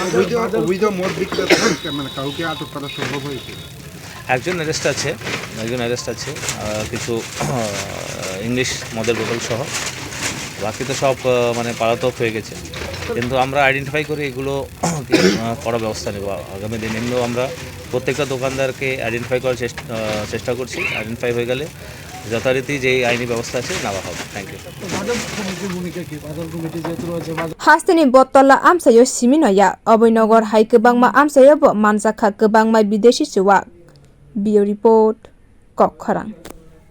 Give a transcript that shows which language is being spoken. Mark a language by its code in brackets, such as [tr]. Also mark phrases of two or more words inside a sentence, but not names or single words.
[bn] একজন অ্যারেস্ট আছে কিছু ইংলিশ মদের বোতল সহ বাকি তো সব মানে পালাতক হয়ে গেছে কিন্তু আমরা আইডেন্টিফাই করে এগুলো করার ব্যবস্থা নেব আগামী দিন এমনিও আমরা প্রত্যেকটা দোকানদারকে আইডেন্টিফাই করার চেষ্টা করছি আইডেন্টিফাই হয়ে গেলে যথারীতি যে আইনি ব্যবস্থা আছে নেওয়া হবে। [en] thank you. [trp] hasteni bottola amsayo siminoya oboynogor hai kwbangma amsayo bo manjakha kwbangma bideshi chuwak bio report kokhorang।